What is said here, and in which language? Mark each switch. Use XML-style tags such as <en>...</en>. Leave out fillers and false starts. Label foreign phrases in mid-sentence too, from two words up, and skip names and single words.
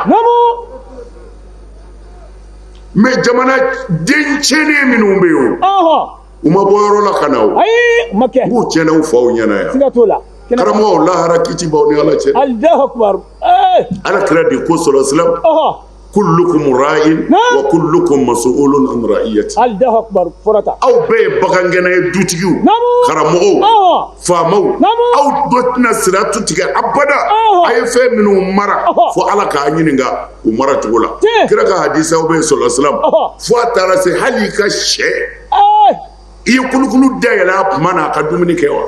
<bm>Namu. mais jamana den tiɲɛnen minnu bɛ yen o u ma bɔ yɔrɔ la ka na o Ayi. Ma kɛ. n b'u tiɲɛna u faw ɲɛna yan Siga t'o la. karamɔgɔw lahara kiti b'aw ni Ala cɛ</bm> <ar>الله أكبر.</ar> <bm>Ala kira de ko sɔrɔ silam</bm> <ar>كلكم راع وكلكم مسؤول عن رعيته الله أكبر.</ar> <bm>Fɔrata. aw bɛɛ ye bagangɛnɛ ye dutigiw karamɔgɔw faamaw aw dɔ tɛna siratu tigɛ abada a ye fɛn minnu mara fo Ala k'a ɲininka u mara cogo la kira ka hadisaw bɛ sɔrɔ silam fo a taara se hali i ka sɛ i ye kulukulu dayɛlɛ a kuma na a ka dumuni kɛ wa</bm>